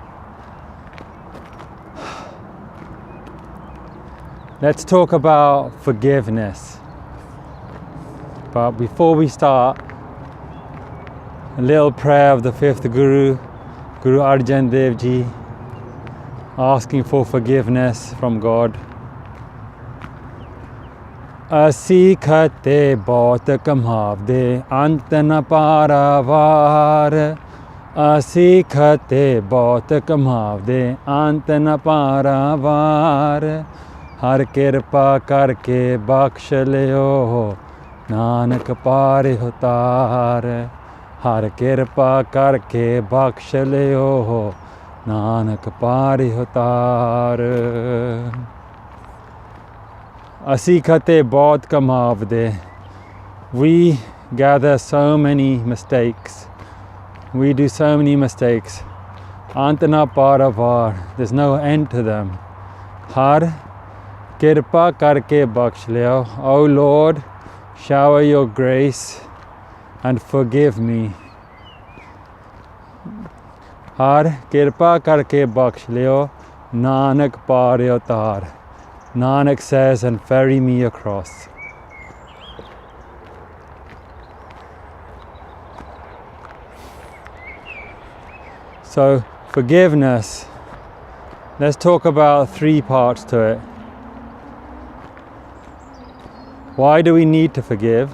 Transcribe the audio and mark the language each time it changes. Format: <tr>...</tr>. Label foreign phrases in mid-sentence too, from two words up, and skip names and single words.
<en>Let's talk about forgiveness. But before we start, a little prayer of the fifth Guru, Guru Arjan Dev Ji, asking for forgiveness from God.</en> <pa>ਅਸੀਂ ਖਤੇ ਬਹੁਤ ਕਮਾਵਦੇ ਅੰਤ ਨ ਪਾਰਾਵਾਰ ਅਸੀਂ ਖਤੇ ਬਹੁਤ ਕਮਾਵਦੇ ਅੰਤ ਨ ਪਾਰਾਵਾਰ ਹਰ ਕਿਰਪਾ ਕਰਕੇ ਬਖਸ਼ ਲਿਓ ਨਾਨਕ ਪਾਰਿ ਉਤਾਰ ਹਰ ਕਿਰਪਾ ਕਰਕੇ ਬਖਸ਼ ਲਿਓ ਨਾਨਕ ਪਾਰਿ ਉਤਾਰ ਅਸੀਂ ਖਤੇ ਬਹੁਤ ਕਮਾਵਦੇ</pa> <en>we gather so many mistakes, we do so many mistakes</en> <pa>ਅੰਤ ਨਾ ਪਾਰਾਵਾਰ,</pa> <en>there's no end to them.</en> <pa>ਹਰ ਕਿਰਪਾ ਕਰਕੇ ਬਖਸ਼ ਲਿਓ.</pa> <en>O Lord, shower your grace and forgive me.</en> <pa>ਹਰ ਕਿਰਪਾ ਕਰਕੇ ਬਖਸ਼ ਲਿਓ ਨਾਨਕ ਪਾਰਿ ਉਤਾਰ.</pa> <en>Nanak says, and ferry me across. So, forgiveness. Let's talk about 3 parts to it. Why do we need to forgive?</en>